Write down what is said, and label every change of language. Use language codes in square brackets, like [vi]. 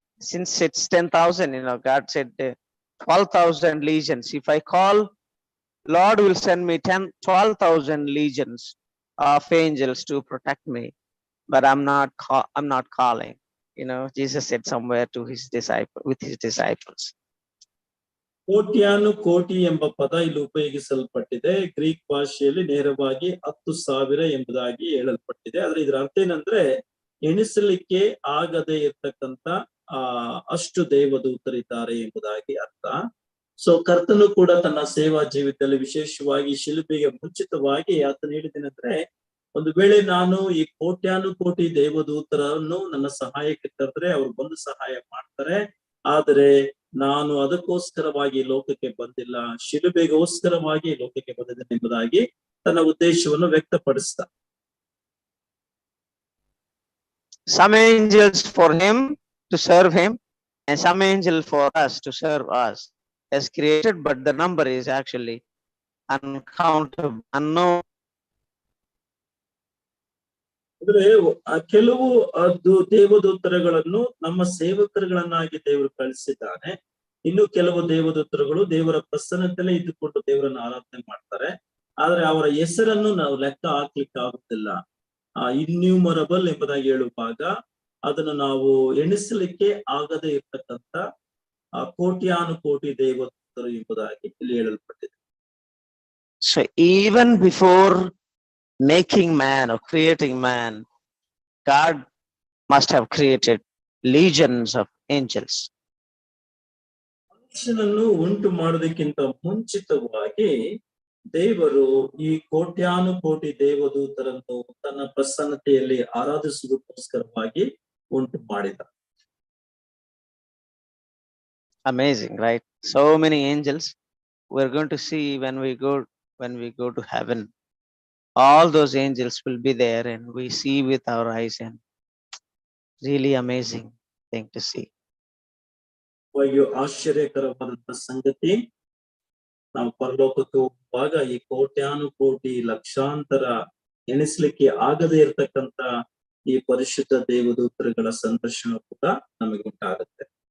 [en] Since it's 10,000, God said 12,000 legions. If I call, Lord will send me 12,000 legions of angels to protect me. But I'm not calling. Jesus said somewhere to his disciples. [kn] ಕೋಟ್ಯಾನುಕೋಟಿ ಎಂಬ ಪದ ಇಲ್ಲಿ ಉಪಯೋಗಿಸಲ್ಪಟ್ಟಿದೆ. Greek ಭಾಷೆಯಲ್ಲಿ ನೇರವಾಗಿ 10,000 ಎಂಬುದಾಗಿ ಹೇಳಲ್ಪಟ್ಟಿದೆ. ಆದ್ರೆ ಇದರ ಅರ್ಥ ಏನಂದ್ರೆ ಎಣಿಸಲಿಕ್ಕೆ ಆಗದೆ ಇರ್ತಕ್ಕಂಥ ಅಷ್ಟು ದೇವದೂತರಿದ್ದಾರೆ ಎಂಬುದಾಗಿ ಅರ್ಥ. ಸೊ ಕರ್ತನು ಕೂಡ ತನ್ನ ಸೇವಾ ಜೀವಿತದಲ್ಲಿ ವಿಶೇಷವಾಗಿ ಶಿಲುಬೆಗೆ ಮುಂಚಿತವಾಗಿ ಆತನು ಹೇಳಿದ್ದೇನೆಂದ್ರೆ, ಒಂದು ವೇಳೆ ನಾನು ಈ ಕೋಟ್ಯಾನುಕೋಟಿ ದೇವದೂತರನ್ನು ನನ್ನ ಸಹಾಯಕ್ಕೆ ಕರೆದ್ರೆ ಅವ್ರು ಬಂದು ಸಹಾಯ ಮಾಡ್ತಾರೆ. ಆದರೆ ನಾನು ಅದಕ್ಕೋಸ್ಕರವಾಗಿ ಲೋಕಕ್ಕೆ ಬಂದಿಲ್ಲ, ಶಿಲುಬೆಗೋಸ್ಕರವಾಗಿ ಲೋಕಕ್ಕೆ ಬಂದಿದ್ದೇನೆ ಎಂಬುದಾಗಿ ತನ್ನ ಉದ್ದೇಶವನ್ನು ವ್ಯಕ್ತಪಡಿಸ್ತಾ. [en] Some angels for him to serve him, and some angel for us to serve us as created, but the number is actually uncountable, unknown. [kn] ಅಂದ್ರೆ ಕೆಲವು ದೇವದೂತರುಗಳನ್ನು ನಮ್ಮ ಸೇವಕರುಗಳನ್ನಾಗಿ ದೇವರು ಕಳಿಸಿದ್ದಾನೆ. ಇನ್ನು ಕೆಲವು ದೇವದೂತರುಗಳು ದೇವರ ಪ್ರಸನ್ನತೆಯಲ್ಲೇ ಇದ್ದುಕೊಂಡು ದೇವರನ್ನು ಆರಾಧನೆ ಮಾಡ್ತಾರೆ. ಆದ್ರೆ ಅವರ ಹೆಸರನ್ನು ನಾವು ಲೆಕ್ಕ ಹಾಕ್ಲಿಕ್ಕೆ ಆಗುತ್ತಿಲ್ಲ. ಇನ್ಯೂಮರಬಲ್ ಎಂಬುದಾಗಿ ಹೇಳುವಾಗ ಅದನ್ನು ನಾವು ಎಣಿಸಲಿಕ್ಕೆ ಆಗದೆ ಇರ್ತಕ್ಕಂಥ ಕೋಟ್ಯಾನುಕೋಟಿ ದೇವದೂತರು ಎಂಬುದಾಗಿ ಇಲ್ಲಿ ಹೇಳಲ್ಪಟ್ಟಿದೆ. [en] So even before making man or creating man, God must have created legions of angels. [kn] ಮನುಷ್ಯನನ್ನು ಉಂಟು ಮಾಡೋದಕ್ಕಿಂತ ಮುಂಚಿತವಾಗಿ ದೇವರು ಈ ಕೋಟ್ಯಾನುಕೋಟಿ ದೇವದೂತರನ್ನು ತನ್ನ ಪ್ರಸನ್ನತೆಯಲ್ಲಿ ಆರಾಧಿಸುವುದಕ್ಕೋಸ್ಕರವಾಗಿ ಉಂಟು ಮಾಡಿದ. [en] Amazing, right? So many angels. We're going to see when we go to heaven. All those angels will be there, and we see with our eyes, and really amazing thing to see. [kn] ಆಶ್ಚರ್ಯಕರವಾದಂತ ಸಂಗತಿ, ನಾವು ಪರಲೋಕಕ್ಕೆ ಹೋಗುವಾಗ ಈ ಕೋಟ್ಯಾನುಕೋಟಿ ಲಕ್ಷಾಂತರ ಎಣಿಸ್ಲಿಕ್ಕೆ ಆಗದೇ ಇರತಕ್ಕಂತ ಈ ಪರಿಶುದ್ಧ ದೇವದೂತರುಗಳ ಸಂದರ್ಶನ ಕೂಡ ನಮಗೆ ಉಂಟಾಗುತ್ತೆ.